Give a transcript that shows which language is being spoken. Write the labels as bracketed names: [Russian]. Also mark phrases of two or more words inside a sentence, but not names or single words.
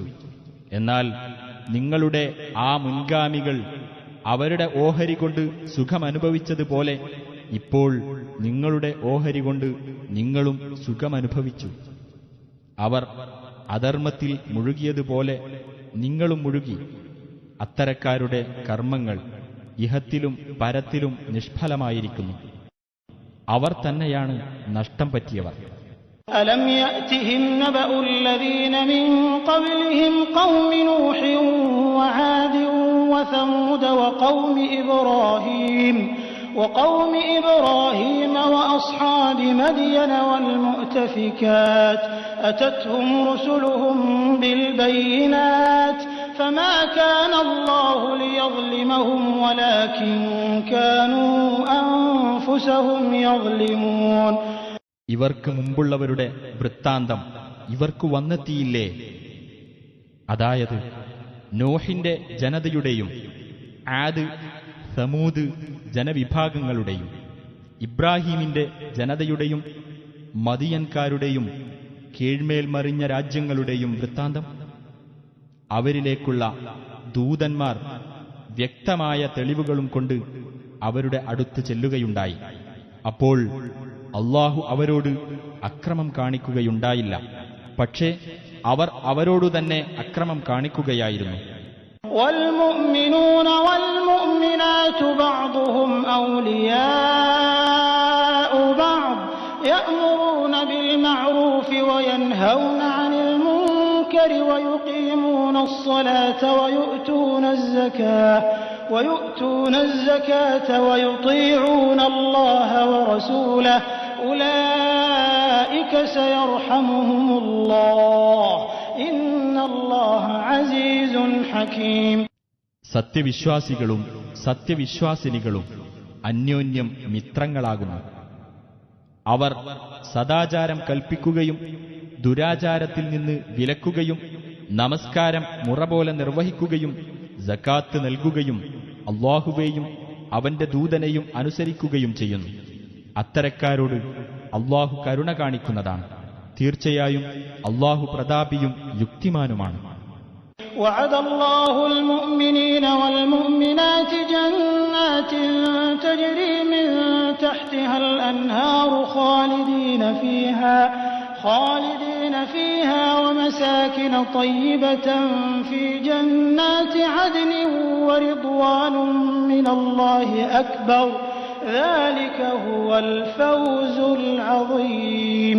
[Malayalam] എന്നാൽ നിങ്ങളുടെ ആ മുൻഗാമികൾ അവരുടെ ഓഹരി കൊണ്ട് സുഖമനുഭവിച്ചതുപോലെ ഇപ്പോൾ നിങ്ങളുടെ ഓഹരി കൊണ്ട് നിങ്ങളും സുഖമനുഭവിച്ചു. അവർ അധർമ്മത്തിൽ മുഴുകിയതുപോലെ നിങ്ങളും മുഴുകി. അത്തരക്കാരുടെ കർമ്മങ്ങൾ ഇഹത്തിലും പരത്തിലും നിഷ്ഫലമായിരിക്കുന്നു. അവർ തന്നെയാണ് നഷ്ടം പറ്റിയവർ. [Arabic] ألم يأتهم نبأ الذين من قبلهم قوم نوح وعاد وثمود وقوم إبراهيم وأصحاب مدين والمؤتفكات أتتهم رسلهم بالبينات فما كان الله ليظلمهم ولكن كانوا أنفسهم يظلمون. [Malayalam] ഇവർക്ക് മുമ്പുള്ളവരുടെ വൃത്താന്തം ഇവർക്ക് വന്നെത്തിയില്ലേ? അതായത് നോഹിന്റെ ജനതയുടെയും ആദ് സമൂദ് ജനവിഭാഗങ്ങളുടെയും ഇബ്രാഹീമിന്റെ ജനതയുടെയും മദിയൻകാരുടെയും കീഴ്മേൽ മറിഞ്ഞ രാജ്യങ്ങളുടെയും വൃത്താന്തം. അവരിലേക്കുള്ള ദൂതന്മാർ വ്യക്തമായ തെളിവുകളും കൊണ്ട് അവരുടെ അടുത്ത് ചെല്ലുകയുണ്ടായി. അപ്പോൾ അല്ലാഹു അവരോട് അക്രമം കാണിക്കുകയുണ്ടായില്ല, പക്ഷേ അവർ അവരോടു തന്നെ അക്രമം കാണിക്കുകയായിരുന്നു. [Arabic] والمؤمنون والمؤمنات بعضهم أولياء بعض يأمرون بالمعروف وينهون عن المنكر ويقيمون الصلاة ويؤتون الزكاة ويطيعون الله ورسوله أولئك سيرحمهم الله إن الله عزيز حكيم. [Malayalam] സത്യവിശ്വാസികളും സത്യവിശ്വാസിനികളും അന്യോന്യം മിത്രങ്ങളാകുന്നു. അവർ സദാചാരം കൽപ്പിക്കുകയും ദുരാചാരത്തിൽ നിന്ന് വിലക്കുകയും നമസ്കാരം മുറപോലെ നിർവഹിക്കുകയും സകാത്ത് നൽകുകയും അല്ലാഹുവേയും അവന്റെ ദൂതനെയും അനുസരിക്കുകയും ചെയ്യുന്നു. അത്തരക്കാരോട് അല്ലാഹു കരുണ കാണിക്കുന്നതാണ്. തീർച്ചയായും അല്ലാഹു പ്രതാപിയും യുക്തിമാനുമാണ്. [Arabic] وعد الله المؤمنين والمؤمنات جنات تجري من تحتها الأنهار خالدين فيها ومساكن طيبة في جنات عدن ورضوان من الله أكبر ذلك هو الفوز العظيم.